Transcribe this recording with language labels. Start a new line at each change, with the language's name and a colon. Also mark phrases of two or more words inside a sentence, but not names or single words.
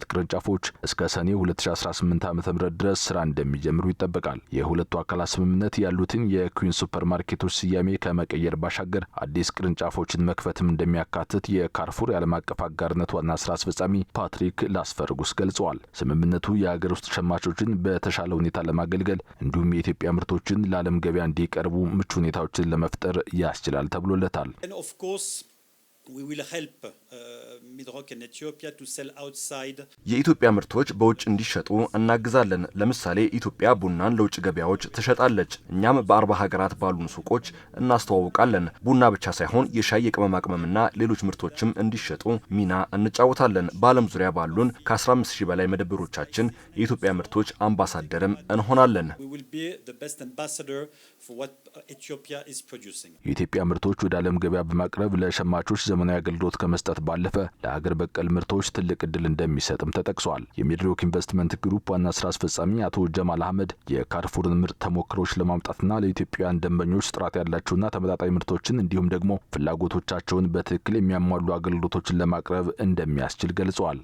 Amharic: ቅርንጫፎች እስከ ሰኔ 2018 ዓ.ም ድረስ ስራ እንደሚጀምሩ ይጠበቃል። የሁለቱ አካላት ስምምነት ያሉትን የኩዊንስ ሱፐርማርኬቶች ስያሜ ከመቀየር ባሻገር አዲስ ቅርንጫፎችን መክፈትም እንደሚያካትት የካርፉር የዓለም አቀፍ አጋርነት ዋና ስራ አስፈጻሚ ፓትሪክ ላስፈርጉስ ገልጸዋል። ስምምነቱ የሀገር ውስጥ ሸማቾችን በተሻለ ሁኔታ ለማገልገል እንዲሁም የኢትዮጵያ ምርቶችን ለዓለም ገበያ እንዲቀርቡ ምቹ ሁኔታዎችን ለመፍጠር ያስችላል ተብሎለታል።
English: We will help Midrock in Ethiopia to sell outside.
Amharic: የኢትዮጵያ ምርቶች በውጭ እንዲሸጡ እናግዛለን። ለምሳሌ ኢትዮጵያ ቡናን ለውጭ ገበያዎች ትሸጣለች። እኛም በ40 ሀገራት ባሉን ሱቆች እናስተዋውቃለን። ቡና ብቻ ሳይሆን የሻይ የቅመማ ቅመምና ሌሎች ምርቶችም እንዲሸጡ ሚና እንጫወታለን። በዓለም ዙሪያ ባሉን ከ15000 በላይ መደብሮቻችን የኢትዮጵያ ምርቶች አምባሳደርም እንሆናለን።
English: We will be the best ambassador for what Ethiopia is producing.
Amharic: የኢትዮጵያ ምርቶች ወደ ዓለም ገበያ በማቅረብ ለሸማቾች ዘመናዊ አገልግሎት ከመስጠት ባለፈ ለሀገር በቀል ምርቶች ትልቅ እድል እንደሚሰጥም ተጠቅሷል። የሚድሮክ ኢንቨስትመንት ግሩፕ ዋና ስራ አስፈጻሚ አቶ ጀማል አህመድ የካርፉርን ምርት ተሞክሮች ለማምጣትና ለኢትዮጵያውያን ደንበኞች ጥራት ያላቸውና ተመጣጣኝ ምርቶችን እንዲሁም ደግሞ ፍላጎቶቻቸውን በትክክል የሚያሟሉ አገልግሎቶችን ለማቅረብ እንደሚያስችል ገልጸዋል።